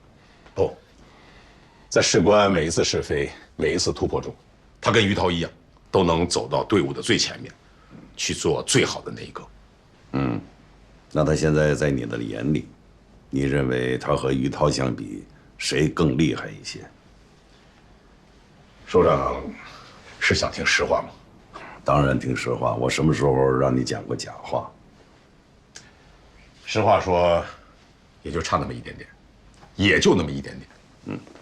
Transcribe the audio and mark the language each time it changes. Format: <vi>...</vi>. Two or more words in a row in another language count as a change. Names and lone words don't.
<zh>不，在事关每一次是非、每一次突破中，他跟于涛一样，都能走到队伍的最前面，去做最好的那一个。那他现在在你的眼里，你認為他和於涛相比，誰更厲害一些？首長是想聽實話嗎？當然聽實話，我什麼時候讓你講過假話？實話說，也就差那麼一點點，也就那麼一點點。</zh>